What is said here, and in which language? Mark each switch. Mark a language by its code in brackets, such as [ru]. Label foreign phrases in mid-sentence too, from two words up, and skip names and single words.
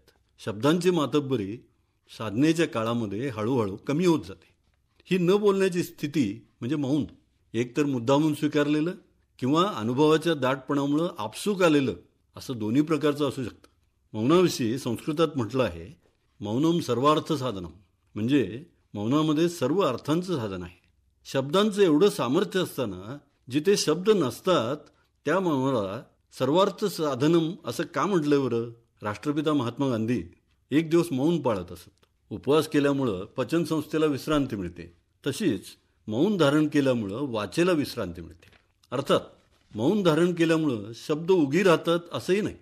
[mr] शब्दांची मातब्बरी साधनेच्या काळामध्ये हळूहळू कमी होत जाते. ही न बोलण्याची स्थिती म्हणजे मौन, एकतर मुद्दामून स्वीकारलेलं किंवा अनुभवाच्या दाटपणामुळं आपसूक आलेलं असं दोन्ही प्रकारचं असू शकतं. मौनाविषयी संस्कृतात म्हटलं आहे, [sa] मौनम सर्वार्थ साधनम, [mr] म्हणजे मौनामध्ये सर्व अर्थांचं साधन आहे. शब्दांचं एवढं सामर्थ्य असताना जिथे शब्द नसतात त्या मौनाला [sa] सर्वार्थ साधनम [mr] असं का म्हटलं बरं? राष्ट्रपिता महात्मा गांधी एक दिवस मौन पाळत असत. उपवास केल्यामुळं पचनसंस्थेला विश्रांती मिळते, तशीच मौन धारण केल्यामुळं वाचेला विश्रांती मिळते. अर्थात मौन धारण केल्यामुळं शब्द उगी राहतात असंही नाही.